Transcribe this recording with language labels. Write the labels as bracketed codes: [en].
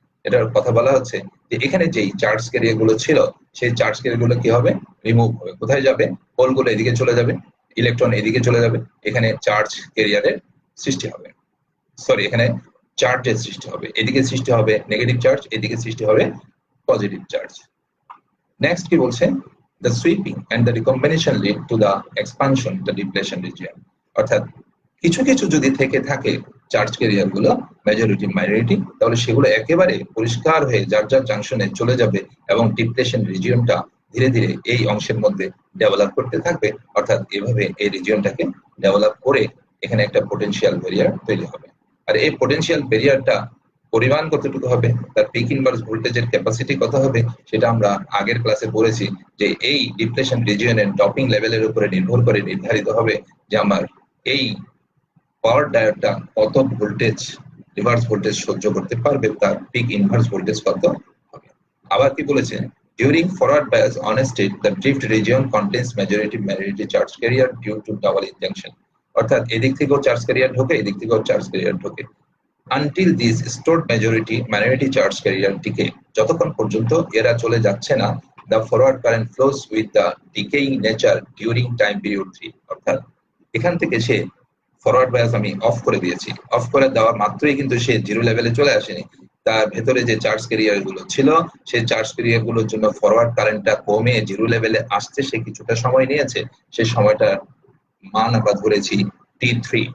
[bn] এটার কথা বলা হচ্ছে যে এখানে যেই চার্জ ক্যারিয়ার গুলো ছিল সেই চার্জ ক্যারিয়ার গুলো কি হবে? রিমুভ হবে। কোথায় যাবে? পোলগুলো এদিকে চলে যাবে, ইলেকট্রন এদিকে চলে যাবে, এখানে চার্জ ক্যারিয়ারের সৃষ্টি হবে। সরি, এখানে চার্জের সৃষ্টি হবে, এদিকে সৃষ্টি হবে নেগেটিভ চার্জ, এদিকে সৃষ্টি হবে পজিটিভ চার্জ। নেক্সট কি বলছে? [en] the sweeping and the recombination lead to the expansion the depletion region। [bn] অর্থাৎ কিছু কিছু যদি থেকে থাকে চার্জ ক্যারিয়ার গুলো মেজরিটি মাইনরিটি, তাহলে সেগুলো একেবারে পরিষ্কার হয়ে যার যার জাংশনে চলে যাবে এবং ডিপ্লেশন রিজিয়নটা ধীরে ধীরে এই অংশের মধ্যে ডেভেলপ করতে থাকবে। অর্থাৎ এভাবে এই রিজিয়নটাকে ডেভেলপ করে এখানে একটা পটেনশিয়াল ব্যারিয়ার তৈরি হবে। আর এই পটেনশিয়াল ব্যারিয়ারটা পরিমাণ কতটুকু হবে, তার পিক ইনভার্স ভোল্টেজের ক্যাপাসিটি কত হবে, সেটা আমরা আগের ক্লাসে পড়েছি যে এই ডিপ্লেশন রিজিয়নের ডপিং লেভেলের উপরে নির্ভর করে নির্ধারিত হবে যে আমার এই পাওয়ার ডায়োডটা কত ভোল্টেজ রিভার্স ভোল্টেজ সহ্য করতে পারবে, তার পিক ইনভার্স ভোল্টেজ কত হবে। আবার কি বলেছে? [en] During forward bias on a state, the drift region contains majority minority charge carrier due to double injection। [bn] অর্থাৎ এদিক থেকেও চার্জ ক্যারিয়ার ঢোকে, এদিক থেকেও চার্জ ক্যারিয়ার ঢোকে। [en] until this stored minority charge carrier decay, [bn] যতক্ষণ পর্যন্ত এরা চলে যাচ্ছে না, [en] the forward current flows with the decaying nature during time period 3, [bn] অর্থাৎ এখান থেকে সে ফরওয়ার্ড বায়াস আমি অফ করে দিয়েছি, অফ করে দেওয়া মাত্রই কিন্তু সে জিরো লেভেলে চলে আসেনি, তার ভেতরে যে চার্জ ক্যারিয়ার গুলো ছিল সেই চার্জ ক্যারিয়ার গুলোর জন্য ফরওয়ার্ড কারেন্টটা কমে জিরো লেভেলে আসতে সে কিছুটা সময় নিয়েছে, সেই সময়টা মান আমরা ধরেছি T3।